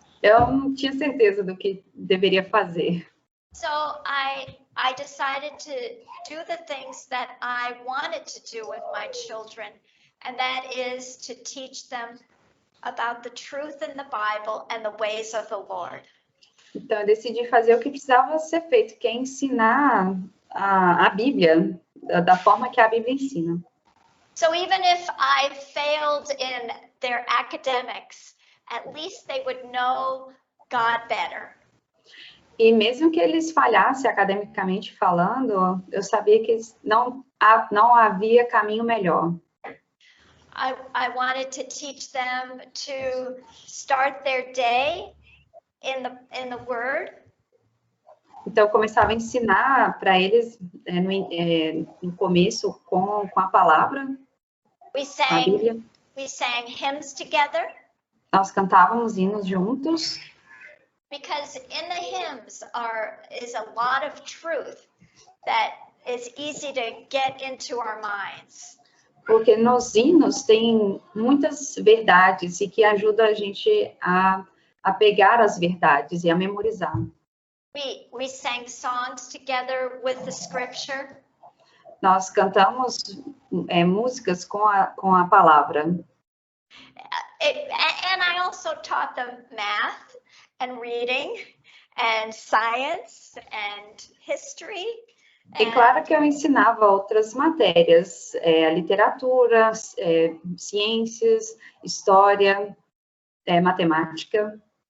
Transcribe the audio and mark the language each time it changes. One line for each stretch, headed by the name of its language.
Portuguese: Eu não tinha certeza do que deveria fazer.
English: So I decided to do the things that I wanted to do with my children, and that is to teach them about the truth in the Bible and the ways of the Lord.
Portuguese: Então, eu decidi fazer o que precisava ser feito, que é ensinar a Bíblia da forma que a Bíblia ensina.
English: So even if I failed in their academics, at least they would know God better.
Portuguese: E mesmo que eles falhassem academicamente falando, eu sabia que não havia caminho melhor.
English: I wanted to teach them to start their day in the Word.
Portuguese: Então, eu começava a ensinar para eles no começo com a palavra, a Bíblia.
English: We sang hymns together.
Portuguese: Nós cantávamos hinos juntos.
English: Because in the hymns is a lot of truth that is easy to get into our minds.
Portuguese: Porque nos hinos tem muitas verdades e que ajuda a gente a pegar as verdades e a memorizar.
English: We sang songs together with the scripture.
Portuguese: Nós cantamos músicas com a palavra.
English: And I also taught them math and reading and science and history.
Portuguese: E claro que eu ensinava outras matérias, literatura, ciências, história, matemática.